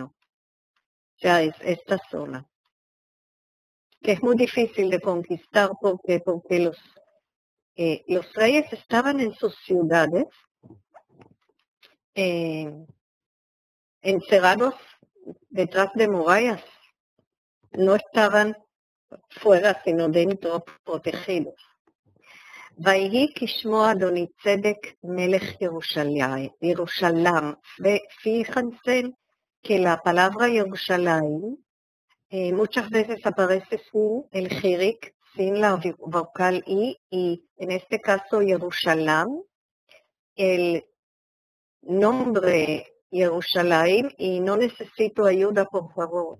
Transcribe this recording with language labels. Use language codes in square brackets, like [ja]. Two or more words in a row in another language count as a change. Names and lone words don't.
[es] O sea, es esta zona, que es muy difícil de conquistar porque los reyes estaban en sus ciudades, encerrados detrás de murallas. no estaban fuera, sino dentro, protegidos. [he] ויהי כשמוע אדוני צדק מלך ירושלים, [es] fíjense que la palabra Jerusalén muchas veces aparece sin el jirik, sin la vocal I, y en este caso Jerusalén, el nombre Jerusalén, y no necesito ayuda, por favor.